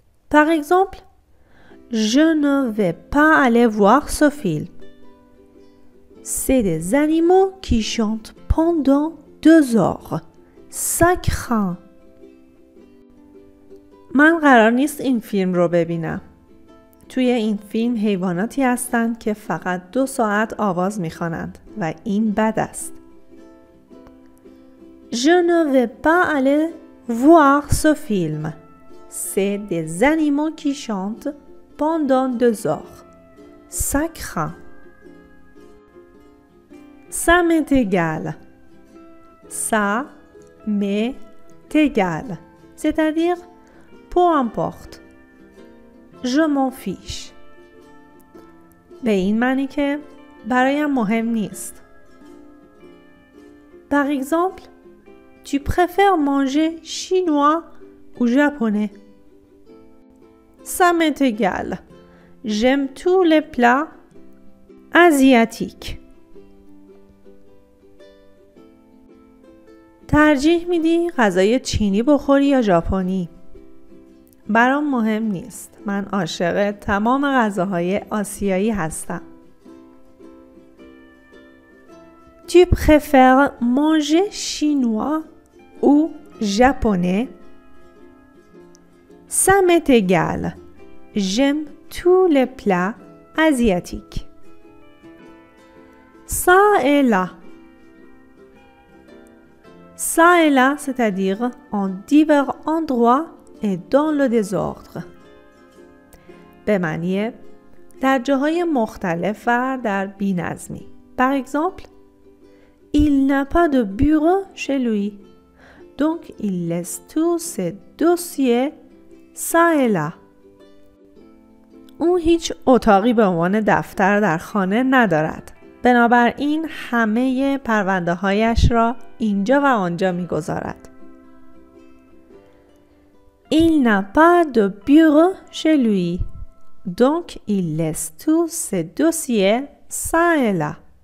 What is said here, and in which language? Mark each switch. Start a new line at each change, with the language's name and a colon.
French: Par exemple, je ne vais pas aller voir ce film. C'est des animaux qui chantent pendant 2 heures. Ça craint.
Persian: من قرار نیست این فیلم رو ببینم. توی این فیلم حیواناتی هستند که فقط 2 ساعت آواز میخوانند و این بد است.
French: Je ne vais pas aller voir ce film. C'est des animaux qui chantent pendant 2 heures. Ça craint. Ça m'est égal. Ça m'est égal. C'est-à-dire, peu importe. Je m'en fiche.
Persian: به این معنی که برایم مهم نیست.
French: Par exemple, tu préfères manger chinois ou japonais? Ça m'est égal. J'aime tous les plats asiatiques.
Persian: ترجیح میدی غذای چینی بخوری یا ژاپنی؟ برام مهم نیست. من عاشق تمام غذاهای آسیایی هستم.
French: Tu préfères manger chinois ou japonais? Ça m'est égal. J'aime tous les plats asiatiques. Ça et là. Ça et là, c'est-à-dire en divers endroits et dans le désordre.
Persian: به معنی در جاهای مختلف و در بی‌نظمی.
French: Par exemple, il n'a pas de bureau chez lui. Donc, il laisse tous ses dossiers ça et là.
Persian: اون هیچ اتاقی به عنوان دفتر در خانه ندارد. بنابراین همه پرونده هایش را اینجا و آنجا می‌گذارد.
French: Il n'a pas de bureau chez lui. Donc, il laisse tous ses dossiers ça et là.